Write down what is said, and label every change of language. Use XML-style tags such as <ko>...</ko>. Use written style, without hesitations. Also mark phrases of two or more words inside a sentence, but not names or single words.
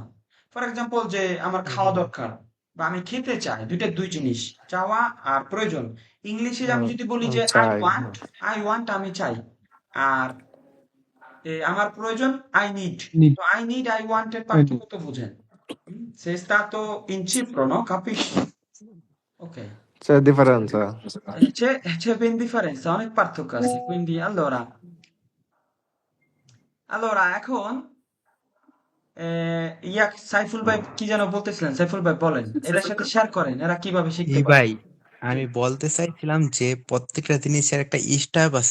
<en>for example,</en> <bn>যে আমার খাওয়া দরকার, বা আমি খেতে চাই, দুইটা দুই জিনিস, চাওয়া আর প্রয়োজন। ইংলিশে আমি যদি বলি যে আই চাই। ওয়ান্ট, আমি চাই, আর আমার প্রয়োজন</bn> <en>I need.</en> <bn>নিট, তো</bn> <en>I need I want</en> <bn>এর পার্থক্য তো বুঝেন।</bn> <it>Se è stato in Cipro, no? Capisci? Ok. C'è differenza. C'è ben differenza,</it> <bn>অনেক পার্থক্য আছে।</bn> <it>Quindi, allora</it> <bn>এখন সাইফুল ভাই কি যেন বলতেছিলেন? সাইফুল ভাই বলেন, এদের সাথে শেয়ার করেন, এরা কিভাবে শিখতে ই পারে। ভাই, জি আমি বলতে চাইছিলাম যে প্রত্যেকটা জিনিসের একটা স্টাইপ আছে।</bn>